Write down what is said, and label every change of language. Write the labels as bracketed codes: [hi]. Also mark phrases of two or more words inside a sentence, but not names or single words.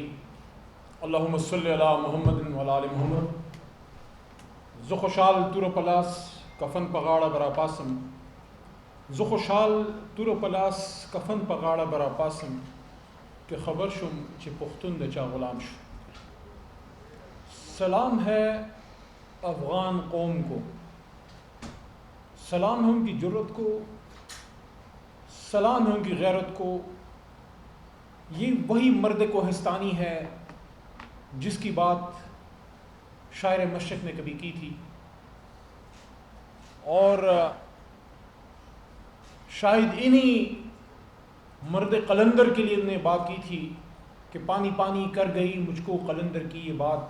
[ar] اللہم صلی علی محمد و آل محمد. [ps] زخوشال تور پلاس کفن پغاڑا برا پاسم. زخوشال تور پلاس کفن پغاڑا برا پاسم کہ خبر شم چھ پختون دچا غلام شو. [ur] سلام ہے افغان قوم کو، سلام ہے ان کی جرت کو، سلام ہے ان کی غیرت کو. یہ وہی مرد کوہستانی ہے جس کی بات شاعر مشرق نے کبھی کی تھی، اور شاید انہی مرد قلندر کے لیے نے بات کی تھی کہ پانی پانی کر گئی مجھ کو قلندر کی یہ بات.